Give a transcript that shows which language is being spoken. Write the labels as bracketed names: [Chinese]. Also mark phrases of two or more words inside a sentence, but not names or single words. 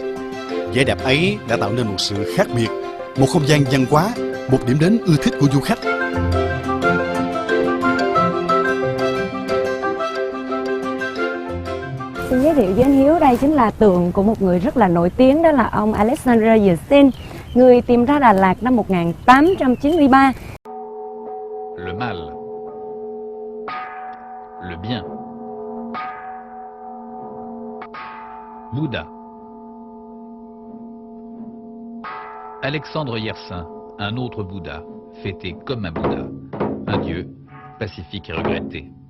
[Vietnamese] Vẻ đẹp ấy đã tạo nên một sự khác biệt, một không gian văn hóa, một điểm đến ưa thích của du khách. Xin giới thiệu với anh Hiếu, đây chính là tượng của một người rất là nổi tiếng, đó là ông Alexandre Yersin, người tìm ra Đà Lạt năm 1893. [French] Le mal, le bien, Bouddha. Alexandre Yersin, un autre Bouddha, fêté comme un Bouddha, un dieu pacifique et regretté.